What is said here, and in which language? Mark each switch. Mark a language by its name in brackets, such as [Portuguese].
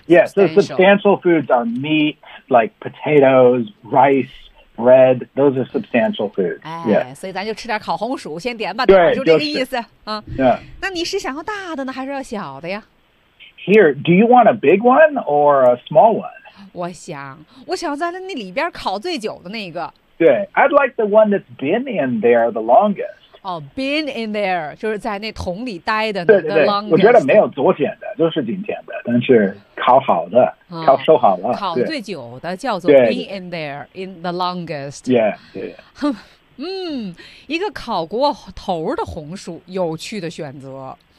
[English] Yes, the substantial foods are meat, like potatoes, rice. Bread, those are substantial foods. 哎、 yeah. ， [Chinese] 所以咱就吃点烤红薯，先点吧，点就这个意思、就是、啊。 [English] Yeah. [Chinese] 那你是想要大的呢，还是要小的呀 [English] ？Here, do you want a big one or a small one? [Chinese] 我想在那里边烤最久的那个。 [English] 对 ，I'd like the one that's been in there the longest. [Chinese] 哦、 [English] oh, ，been in there [Chinese] 就是在那桶里待的那个 longest。我觉得没有昨天的，就是今天的，但是。烤好的、啊、烤熟好了烤最久的叫做 [English] be in there in the longest yeah, yeah. [Chinese] 一个烤过头的红薯有趣的选择